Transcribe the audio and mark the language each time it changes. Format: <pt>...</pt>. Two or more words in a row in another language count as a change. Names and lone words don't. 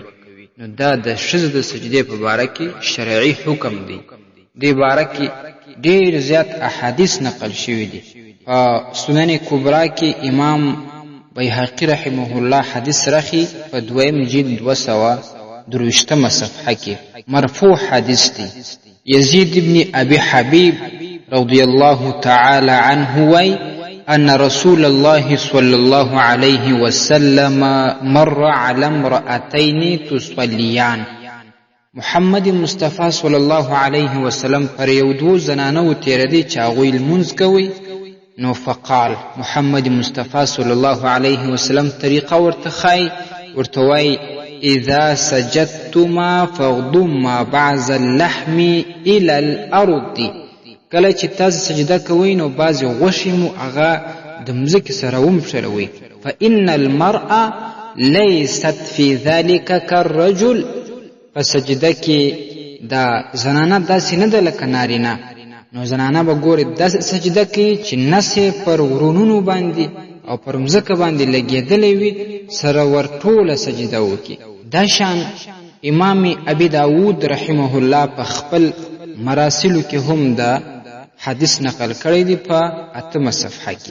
<ps>نو دا د ښځو د سجدې په باره کې شرعي حکم دی. دې باره کې ډېر زیات احادیث نقل شوي دي. په سنن کبرا کې امام بیهقي</ps> <ar>رحمه الله</ar> <ps>حدیث رخي په 2 جلد 223 صفحه کې مرفوع حدیث دی.</ps> <ar>يزيد بن أبي حبيب رضي الله تعالى عنه وي أن رسول الله صلى الله عليه وسلم مر على امرأتين تصليان.</ar> <ps>محمد مصطفى</ps> <ar>صلى الله عليه وسلم</ar> <ps>پر یو دو زنانو تیردی چې هغوی لمونځ کوي.</ps> <ar>نو فقال محمد مصطفى صلى الله عليه وسلم</ar> <ps>طریقه ورته ښایي، ورته وایي</ps> <ar>اذا سجدتما فاغضما بعض اللحم الى الارض.</ar> <ps>کله چې تاسو سجده کوئ نو بعضې غوښې مو هغه د مځکې سره ومښلوئ.</ps> <ar>فان المرأة لیست فی ذلك كالرجل.</ar> <ps>په سجده کې دا زنانه داسې نه ده لکه نارینه. نو زنانه به ګورې داسې سجده کوي چې نس یې پر ورونونو باندې او پر مځکه باندې لګېدلی وي، سره ورټوله سجده وکړي. دا شان امام ابي داود</ps> <ar>رحمه الله</ar> <ps>په خپل مراسلو کې هم دا حدیث نقل کړی دی په 8 صفحه کې.</ps>